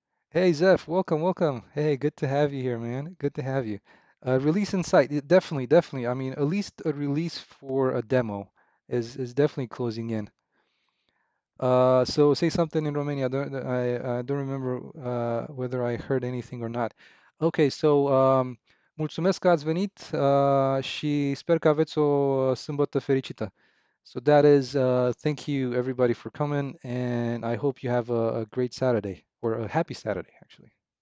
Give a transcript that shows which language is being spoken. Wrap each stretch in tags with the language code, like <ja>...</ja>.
<en>Hey Zeph, welcome. Hey, good to have you here, man. Good to have you. Release Insight, definitely. I mean, at least a release for a demo is definitely closing in. So say something in Romania. I don't remember whether I heard anything or not. Okay, so</en> <ro>mulțumesc că ați venit și sper că aveți o sâmbătă fericită.</ro> <en>So that is thank you everybody for coming, and I hope you have a great Saturday or a happy Saturday, actually.</en>